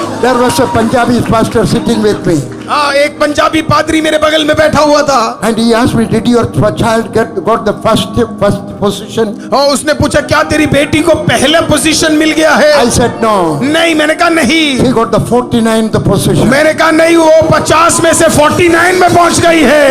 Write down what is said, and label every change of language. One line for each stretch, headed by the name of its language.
English: There was a Punjabi pastor sitting with me.
Hindi: एक पंजाबी पादरी मेरे बगल में बैठा हुआ था।
English: And he asked me, did your child got the first position?
Hindi: और उसने पूछा क्या तेरी बेटी को पहला पोजीशन मिल गया है?
English: I said no.
Hindi: नहीं, मैंने कहा नहीं।
English: He got the 49th position.
Hindi: मैंने कहा नहीं, वो 50 में से 49 में पहुंच गई है।